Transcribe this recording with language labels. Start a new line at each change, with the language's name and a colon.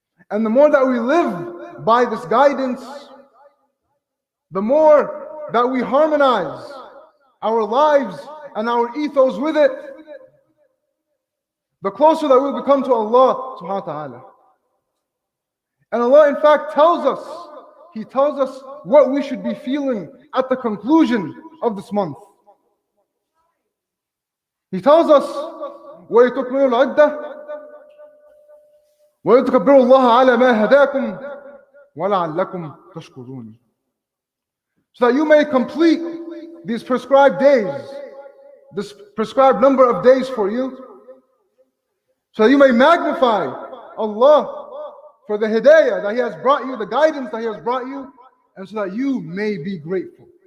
English: And the more that we live by this guidance, the more that we harmonize our lives and our ethos with it, the closer that we become to Allah subhanahu wa ta'ala. And Allah in fact tells us, He tells us what we should be feeling at the conclusion of this month. He tells us,
Arabic: وَلِتُكْمِلُوا الْعِدَّةَ وَلِتُكَبِّرُوا اللَّهَ عَلَى مَا هَدَاكُمْ وَلَعَلَّكُمْ تَشْكُرُونَ.
English: So that you may complete these prescribed days, this prescribed number of days for you, so that you may magnify Allah for the hidayah that He has brought you, the guidance that He has brought you, and so that you may be grateful.